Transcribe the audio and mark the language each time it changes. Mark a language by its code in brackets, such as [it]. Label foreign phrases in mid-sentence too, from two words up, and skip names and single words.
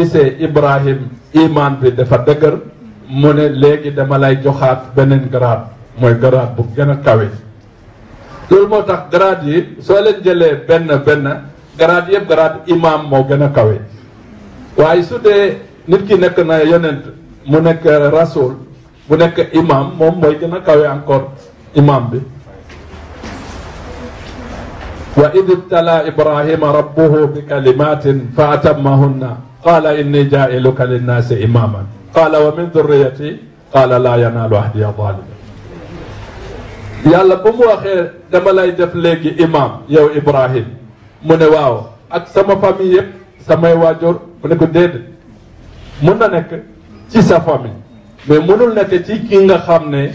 [wo] gisee Ibrahim iman bi dafa dëgër mu ne léegi dama lay joxaat beneen grade mooy grade bu gën a kawe loolu moo tax grade yi soo leen jëlee benn grade yëpp grade imam moo gën a kawe waaye su dee nit ki nekk na yonent mu nekk rasul bu nekk imam moom mooy gën a kawe encore imam bi [ar] وإذ ابتلى إبراهيم ربه بكلمات فأتمهن قال إني جاعلك للناس إماما قال ومن ذريتي قال لا ينال عهدي الظالمين [wo] yàlla bu mu waxee dama lay def léegi imam yow Ibrahim mu ne waaw ak sama famille yëpp samay waajur mu ne ko déedéet mun na nekk ci sa famille mais mënul nekk ci ki nga xam